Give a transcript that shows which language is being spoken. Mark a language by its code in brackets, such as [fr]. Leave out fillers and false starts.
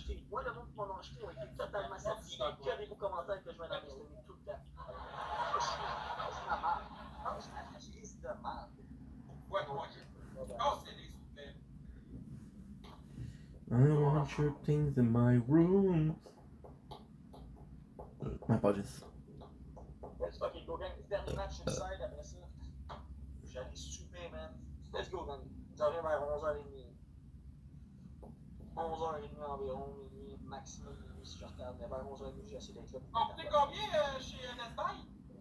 [fr] Moi, le monde qui m'en a acheté ont été totalement satisfaits. Que des beaux commentaires que je mets dans mes stories tout le temps. Je suis la merde. Je suis la crise de merde. Ouais, moi, oh, c'est des souvenirs. [en] I want your things in my room. My apologies. Let's fucking go, gang. [fr] Dernier match inside après ça. J'allais souper, man. [en] Let's go, man. [fr] J'arrive vers 11h30. 11h30 environ, minuit, maximum minuit si je retarde. Mais vers 11h30, j'ai essayé d'être là. Ils t'ont coûté combien chez Best Buy?